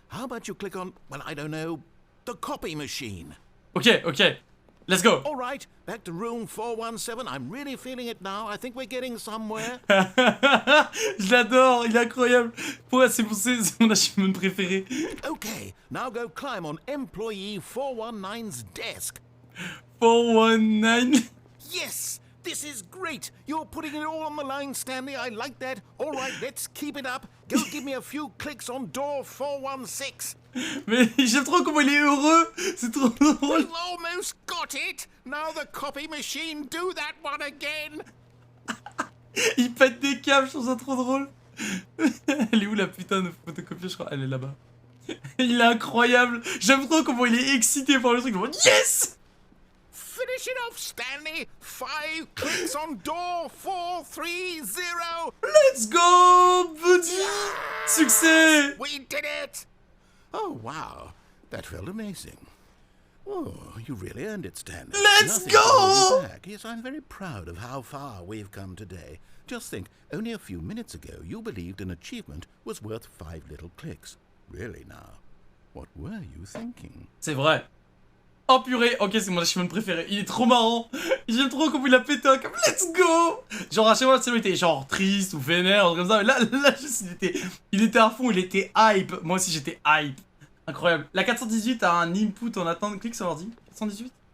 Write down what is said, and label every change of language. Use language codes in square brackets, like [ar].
[en] How about you click on, well, I don't know, the copy machine? Ok, ok. Let's go. All right, back to room 417. I'm really feeling it now. I think we're getting somewhere. [fr] Je l'adore, il est incroyable. Ouais, c'est mon achievement préféré. [en] Okay, now go climb on employee 419's desk. 419. Yes, this is great. You're putting it all on the line, Stanley. I like that. All right, let's keep it up. Go give me a few clicks on door 416. [fr] Mais j'aime trop comment il est heureux. C'est trop drôle. [en] We've almost got it. Now the copy machine, do that one again. [fr] Il pète des câbles, je trouve ça trop drôle. Elle est où la putain de photocopieuse? Je crois elle est là-bas. Il est incroyable. J'aime trop comment il est excité par le truc. [en] Yes! Finish it off, Stanley. 5 clicks on door 430. Let's go, buddy! Succès! We did it. Oh, wow. That felt amazing. Oh, you really earned it, Stanley. Let's Nothing to hold go! you back. Yes, I'm very proud of how far we've come today. Just think, only a few minutes ago, you believed an achievement was worth 5 little clicks. Really now, what were you thinking? [fr] C'est vrai. Oh purée, ok, c'est mon achievement préféré. Il est trop marrant. J'aime trop comment il a pété un câble. [en] Let's go! [fr] Genre à chaque fois, il était genre triste ou vénère, ou comme ça. Mais là juste, il était à fond, il était hype. Moi aussi, j'étais hype. Incroyable. La 418 a un input en attente de clic sur l'ordi. 418.